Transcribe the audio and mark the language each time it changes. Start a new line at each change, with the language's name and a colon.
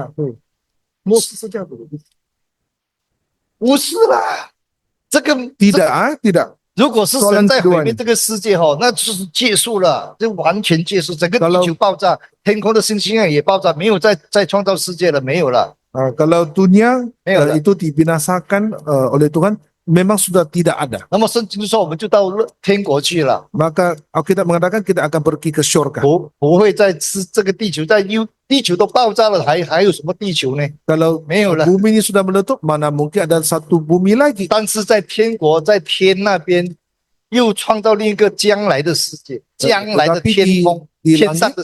Chinese: 对，末世是这样子的意思。不是啦，这个
Malay: tidak，
Chinese: 如果是神在毁灭这个世界那就是结束了，就完全结束，整个地球爆炸，天空的星星也爆炸，没有再创造世界了，没有了。
Malay: Kalau dunia itu dibinasakan oleh Tuhan, memang sudah tidak ada.
Chinese: 那么圣经说我们就到天国去了。
Malay: Maka Alkitab mengatakan kita akan pergi ke surga.
Chinese: 不会再吃这个地球，地球都爆炸了，还有什么地球呢？
Malay: Kalau
Chinese: 没有了。
Malay: bumi ini sudah meletup, mana mungkin ada satu bumi lagi.
Chinese: 但是在天国，在天那边又创造另一个将来的世界，将来的天空， 天上的